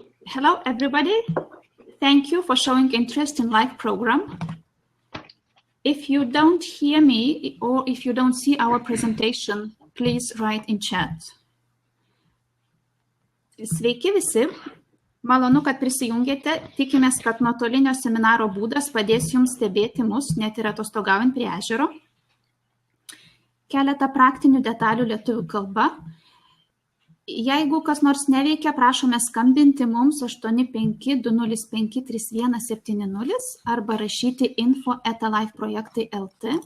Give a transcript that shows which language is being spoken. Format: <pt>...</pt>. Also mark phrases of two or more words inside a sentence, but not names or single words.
<en>Hello, everybody. Thank you for showing interest in live program. If you don't hear me or if you don't see our presentation, please write in chat.</en> <lt>Sveiki visi. Malonu, kad prisijungėte. Tikimės, kad nuotolinio seminaro būdas padės jums stebėti mus, net ir atostogaujant prie ežero. Keletą praktinių detalių lietuvių kalba. Jeigu kas nors neveikia, prašome skambinti mums 85-205-3170 arba rašyti info@liveprojektai.lt.</lt>